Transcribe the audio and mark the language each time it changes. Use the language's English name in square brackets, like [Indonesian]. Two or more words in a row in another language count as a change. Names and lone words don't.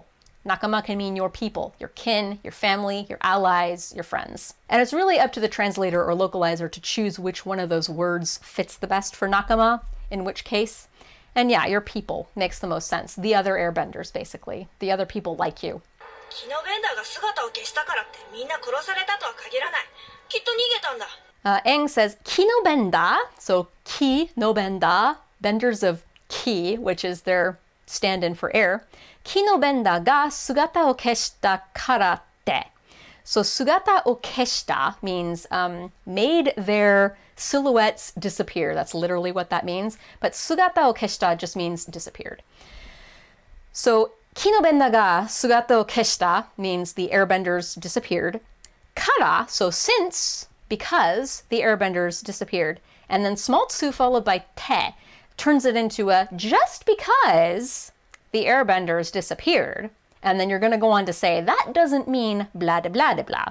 [English] Nakama can mean your people, your kin, your family, your allies, your friends. And it's really up to the translator or localizer to choose which one of those words fits the best for nakama, in which case. And yeah, your people makes the most sense. The other airbenders, basically. The other people like you. [Japanese] キノベンダーが姿を消したからってみんな殺されたとは限らない。きっと逃げたんだ。 [English] Aang says, kinobenda, so ki, no benda, benders of ki, which is their stand-in for air. [Japanese] キノベンダが姿を消したからて. [English] So [Japanese] 姿を消した [English] means made their silhouettes disappear. That's literally what that means. But [Japanese] 姿を消した [English] just means disappeared. So [Japanese] キノベンダが姿を消した [English] means the airbenders disappeared. Kara, so since, because the airbenders disappeared. And then small tsu followed by te turns it into a just because the airbenders disappeared. And then you're going to go on to say, that doesn't mean blah, blah, blah, blah.